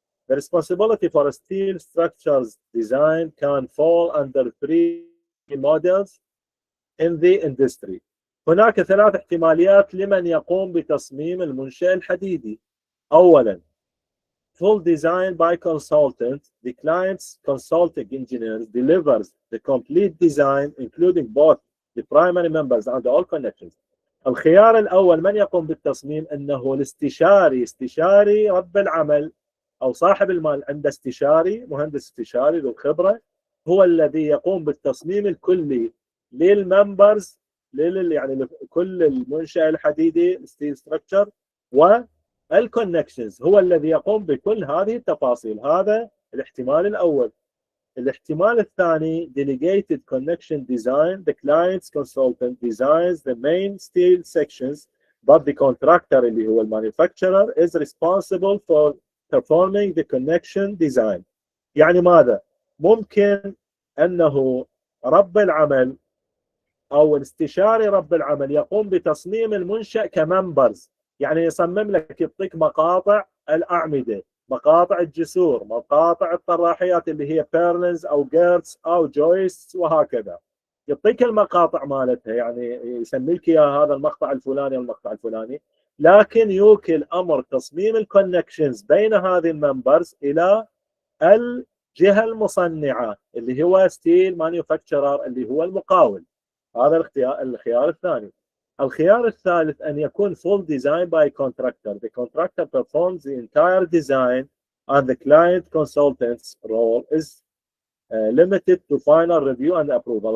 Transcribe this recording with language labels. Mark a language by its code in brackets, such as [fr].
[en] The responsibility for steel structures design can fall under 3 models in the industry. [ar] هناك 3 احتماليات لمن يقوم بتصميم المنشأ الحديدي. [en] أولا full design by consultant, the client's consulting engineer delivers the complete design including both the primary members and all connections. [ar] الخيار الأول من يقوم بالتصميم؟ أنه الاستشاري، استشاري رب العمل أو صاحب المال عنده استشاري، مهندس استشاري ذو خبرة، هو الذي يقوم بالتصميم الكلي للممبرز، يعني كل المنشأة الحديدي ستيل ستراكشر، والكونكشنز هو الذي يقوم بكل هذه التفاصيل. هذا الاحتمال الأول. الاحتمال الثاني [en] delegated connection design. The client's consultant designs the main steel sections but the contractor [ar] اللي هو [en] manufacturer is responsible for performing the connection design. [ar] يعني ماذا؟ ممكن أنه رب العمل أو الاستشاري رب العمل يقوم بتصميم المنشأ كممبرز، يعني يصمم لك، يعطيك مقاطع الأعمدة، مقاطع الجسور، مقاطع الطراحيات اللي هي بيرنز أو جيرتس أو جويست وهكذا، يعطيك المقاطع مالتها، يعني يسمي لك إياها هذا المقطع الفلاني والمقطع الفلاني، لكن يوكل أمر تصميم الكونكشنز بين هذه الممبرز إلى الجهة المصنعة اللي هو ستيل مانيفاكتشرر اللي هو المقاول. هذا الخيار الثاني. الخيار الثالث أن يكون [en] full design by contractor. The contractor performs the entire design and the client consultant's role is limited to final review and approval.